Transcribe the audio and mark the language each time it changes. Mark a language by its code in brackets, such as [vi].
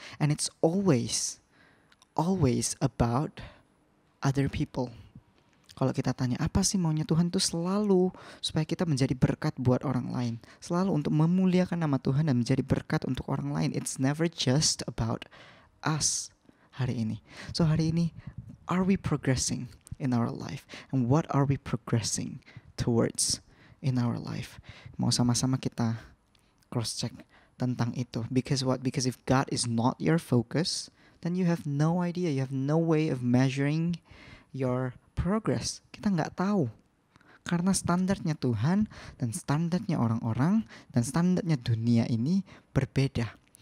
[en] And it's always about other people. [id] Kalau kita tanya apa sih maunya Tuhan, itu selalu supaya kita menjadi berkat buat orang lain, selalu untuk memuliakan nama Tuhan dan menjadi berkat untuk orang lain. [en] It's never just about us [id] hari ini. [en] So [id] hari ini, [en] are we progressing in our life? And what are we progressing towards in our life? [id] Mau sama-sama kita cross check tentang itu. [en] Because what? Because if God is not your focus, then you have no idea, you have no way of measuring your progress. [id] Kita nggak tahu. Karena standarnya Tuhan dan standarnya orang-orang dan standarnya dunia ini berbeda.